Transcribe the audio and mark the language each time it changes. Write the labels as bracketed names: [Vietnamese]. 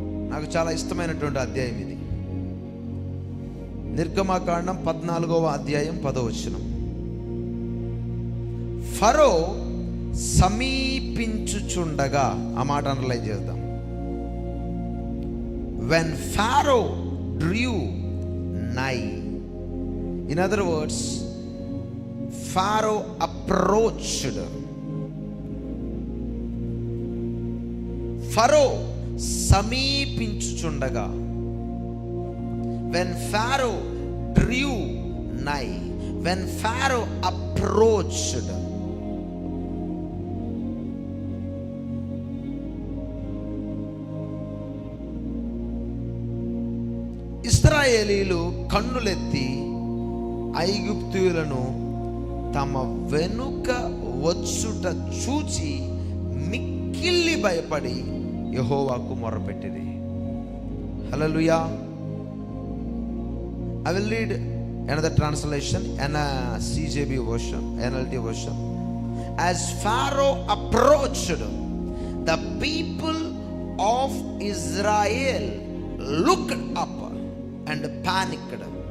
[Telugu] నాకు చాలా ఇష్టమైనటువంటి అధ్యాయం ఇది. నిర్గమకాండం 14వ అధ్యాయం 10వ వచనం. ఫరో సమీపించుచుండగా, ఆ మాట అండర్లైన్ చేద్దాం. [English] when Pharaoh drew nigh, in other words, Pharaoh approached. [Telugu] Pharaoh సమీపించుచుండగా, [English] when Pharaoh drew nigh, when Pharaoh approached. [Telugu] ఇశ్రాయేలీలు కన్నులెత్తి ఐగుప్తీయులను తమ వెనుక వచ్చుట చూచి మిక్కిలి భయపడి యెహోవాకు మొరపెట్టిరి. హల్లెలూయా. [English] I will read another translation, CJB version, NLT version. As Pharaoh approached, the people of Israel looked up and panicked.